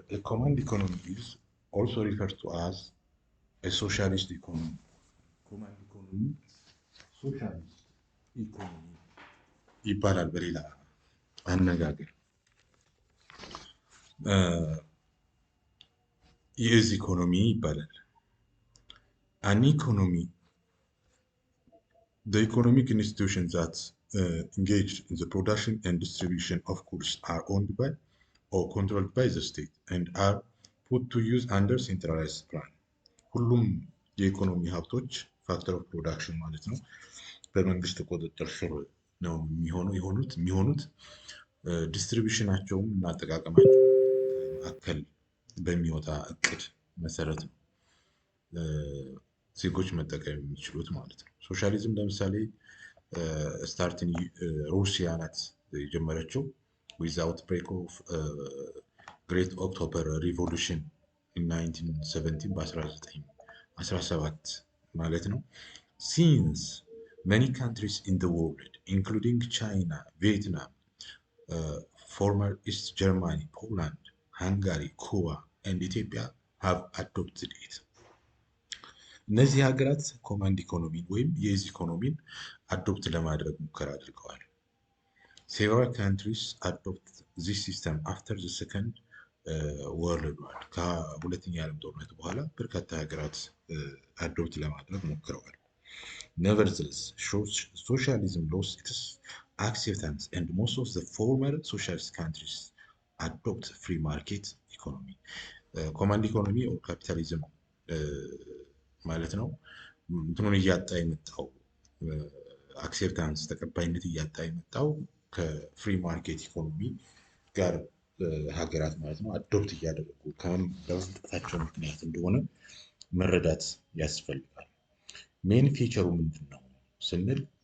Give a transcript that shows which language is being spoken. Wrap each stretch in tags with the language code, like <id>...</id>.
<am>ኮማንድ ኢኮኖሚ</am> <en>is also referred to as a socialist economy።</en> <am>ኮማንድ ኢኮኖሚ ሶሻሊስት ኢኮኖሚ ይባላል በሌላ አነጋገር። የእዝ ኢኮኖሚ ይባላል።</am> <en>An economy, the economic institutions that engage in the production and distribution of goods are owned by or controlled by the state and are put to use under centralized plan.</en> <am>ሁሉም የኢኮኖሚ ሀብቶች ፋክተር ኦፍ ፕሮዳክሽን ማለት ነው በመንግስት ቁጥጥር ስር ነው የሚሆኑት ዲስትሪቢሽናቸውም እና አጠቃቀማቸው ማዕከል በሚወጣ እቅድ መሰረት ነው ዜጎች መጠቀም የሚችሉት ማለት ነው። ሶሻሊዝም ለምሳሌ ስታርትን ሩሲያ ናት የጀመረችው</am> <en>ዊዛውት ብሬክ ኦፍ ግሬት ኦክቶበር ሪቮሉሽን 1917</en> <am>በ1917 ማለት ነው።</am> <en>ሲንስ many countries in the world including China, Vietnam, former East Germany, Poland, Hungary, Cuba and Ethiopia have adopted it.</en> <am>እነዚህ ሀገራት ኮማንድ ኢኮኖሚን ወይም የዝ ኢኮኖሚን አዶፕት ለማድረግ ሙከራ አድርገዋል።</am> <en>several countries adopt this system after the second world war</en> <am>ከሁለተኛ ዓለም ጦርነት በኋላ በርካታ ሀገራት አዶፕት ለማድረግ ሞክረዋል።</am> <en>nevertheless socialism lost its acceptance and most of the former socialist countries adopt free market economy.</en> <am>ኮማንድ ኢኮኖሚ ኦር ካፒታሊዝም ማለት ነው እንትኑን እያጣ የመጣው አክሴፕታንስ ተቀባይነት እያጣ የመጣው ከፍሪ ማርኬት ኢኮኖሚ ጋር ሀገራት ማለት ነው አዶፕት እያደረጉ በመምጣታቸው ምክንያት እንደሆነ መረዳት ያስፈልጋል። ሜን ፊቸሩ ምንድን ነው ስንል</am>